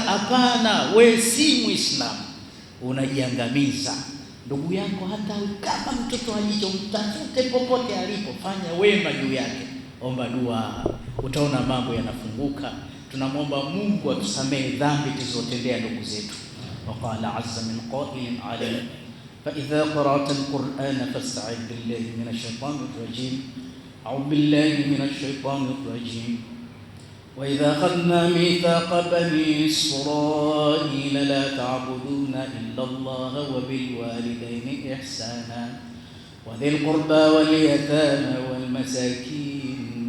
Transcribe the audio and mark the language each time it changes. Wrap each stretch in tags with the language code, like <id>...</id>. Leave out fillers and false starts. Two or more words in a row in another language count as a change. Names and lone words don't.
<sw>Hapana, wewe si Muislamu, unajiangamiza. Ndugu yako hata kama mtoto alicho, mtafute popote alipo, fanya wema juu yake, omba dua, utaona mambo yanafunguka. Tunamwomba Mungu atusamehe dhambi tulizotendea ndugu zetu.</sw> <ar>وقال عز من قائل عليه فإذا قرأت القرآن فاستعذ بالله من الشيطان الرجيم أعوذ بالله من الشيطان الرجيم وإذا أخذنا ميثاق بني إسرائيل لا تعبدون إلا الله وبالوالدين إحسانا وذي القربى واليتامى والمساكين.</ar>